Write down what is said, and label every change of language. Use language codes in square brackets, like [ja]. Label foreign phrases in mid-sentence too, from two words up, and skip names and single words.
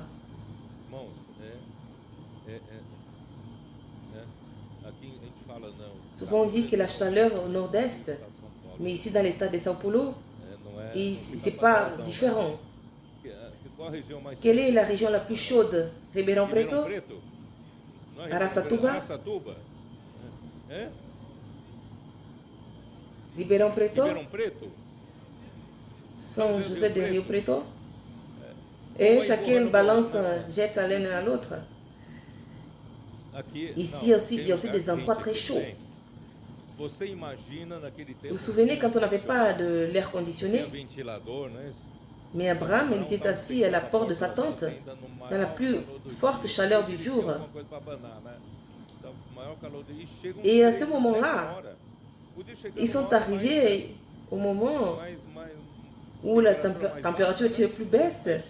[fr] Souvent on dit que la chaleur au nord-est, mais ici dans l'état de São Paulo, ce n'est pas différent. Quelle est la région la plus chaude? Ribeirão Preto? Araçatuba? Ribeirão Preto, Ribeirão Preto, São José de Rio Preto. Et chacun balance, jette à l'un à l'autre. [pt] aqui, [fr] Ici [pt] não, [fr] aussi, [pt] tem [fr] il y a aussi [pt] lugar [fr] des endroits [pt] quente [fr] très [pt] aqui [fr] chauds. [pt] também. Você imagina naquele tempo [fr] Vous vous souvenez quand on n'avait [pt] tinha [fr] pas de l'air conditionné? [pt] ventilador, não é isso? [fr] Mais Abraham, il était assis à la porte de sa tente, dans la plus forte chaleur du jour. Et à ce moment-là, ils sont arrivés au moment où la température était plus basse.